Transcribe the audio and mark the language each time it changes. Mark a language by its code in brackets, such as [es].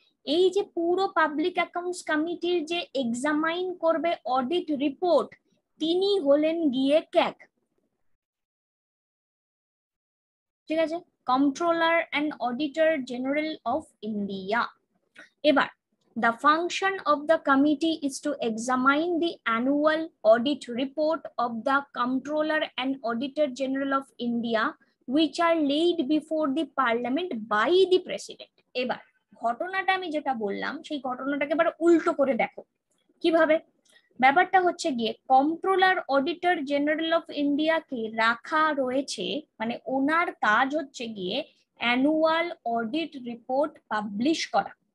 [bn] এই যে পুরো পাবলিক অ্যাকাউন্টস কমিটির যে এক্সামাইন করবে অডিট রিপোর্ট, তিনি হলেন গিয়ে ক্যাগ। ঠিক আছে, controller and auditor general of India. [en] এবার the function of the committee is to examine the annual audit report of the Comptroller and Auditor General of India which are laid before the Parliament by the President. [bn] এবার ঘটনাটা আমি যেটা বললাম সেই ঘটনাটাকে এবার উল্টো করে দেখো কিভাবে। ব্যাপারটা হচ্ছে গিয়ে কন্ট্রোলার অডিটর জেনারেল অফ ইন্ডিয়াকে রাখা রয়েছে, মানে ওনার কাজ হচ্ছে গিয়ে অ্যানুয়াল অডিট রিপোর্ট পাবলিশ করা।